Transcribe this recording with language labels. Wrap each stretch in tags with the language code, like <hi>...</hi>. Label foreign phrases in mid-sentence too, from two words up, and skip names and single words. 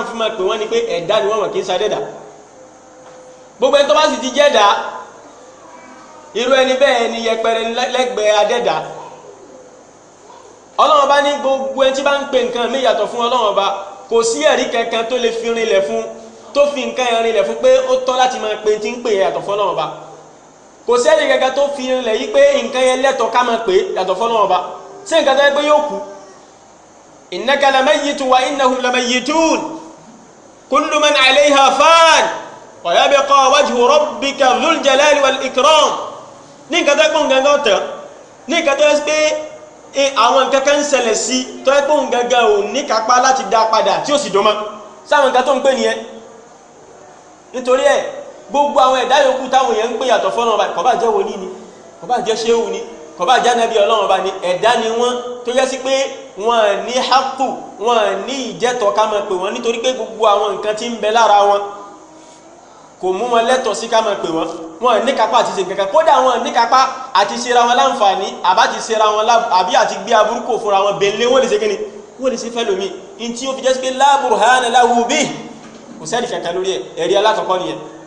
<yo>fi máa pè wọ́n ni pé ẹ̀dá ni wọ́n kì í ṣàdẹ́dà gbogbo ẹni tó bá sì ti jẹ́dá irú ẹni bẹ́ẹ̀ ni yẹpẹrẹ lẹ́gbẹ̀ẹ́ adẹ́dà ọlọ́run ọba ní gbogbo ẹni tí bá ń pè nǹkan míì yàtọ̀ fún ọlọ́run ọba kò sí ẹ̀rí kankan tó lè fi rinlẹ̀ fún tó fi nǹkan yẹn rinlẹ̀ fún pé ó tọ́ láti máa pè tí ń pè yàtọ̀ fún ọlọ́run ọba kò sí ẹ̀rí kankan tó fi rinlẹ̀ yí pé nǹkan yẹn lẹ́tọ̀ọ́ ká máa pè yàtọ̀ fún ọlọ́run ọba sí nǹkan tó yẹ pé yóò kú</yo> <ar>إنك ميت وإنهم ميتون كل من عليها فان ويبقى وجه ربك ذو الجلال والإكرام</ar> <yo>ní nǹkan tó yẹ pé nǹkan kan tán ní nǹkan tó yẹ pé àwọn nǹkan kan ń ṣẹlẹ̀ sí tó yẹ pé òun gangan ò ní kápá láti dá padà tí ó sì dọ́mọ́ sáwọn nǹkan tó ń pè nìyẹn nítorí ẹ̀ gbogbo àwọn ẹ̀dá yòókù táwọn èèyàn ń pè yàtọ̀ fọ́nà ọba kò bá jẹ́ wòlíì ni kò bá jẹ́ ṣéhù ni kò bá jẹ́ ànábì Ọlọ́run ọba ni ẹ̀dá ni wọ́n tó yẹ sí pé wọ́n ní hápù wọ́n ní ìjẹ́tọ̀ ká máa pè wọ́n nítorí pé gbogbo àwọn nǹkan tí ń bẹ lára wọn kò mú wọn lẹ́tọ̀ sí ká máa pè wọ́n wọn ní kápá àti ṣe nǹkan kan kódà wọn ní kápá àti ṣera wọn láǹfààní àbá ti ṣera wọn àbí àti gbé aburú kò fúnra wọn bẹ̀lẹ́ wọ́n lè ṣe kíni wọ́n lè ṣe fẹ́ lómi in tí ó fi jẹ́ sí pé</yo> <ar>لا برهان له به</ar> <yo>kò sẹ́ẹ̀dì kankan lórí ẹ̀ ẹ̀rí alákọ̀ọ́kọ́ nìyẹn</yo>